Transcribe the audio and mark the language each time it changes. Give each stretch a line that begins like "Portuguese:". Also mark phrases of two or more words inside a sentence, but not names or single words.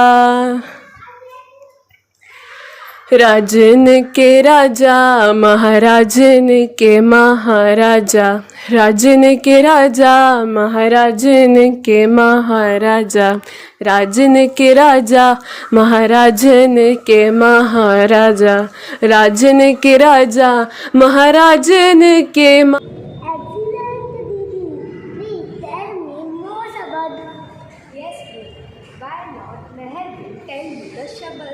Hindi: राजन के राजा महाराजन के महाराजा राजन के राजा महाराजन के महाराजा राजन के राजा महाराजन के महाराजा राजन के राजा महाराजन के
English: Excellent, Didi. Please tell me more Shabad. Yes, please. Why not? Meher will tell you the Shabad.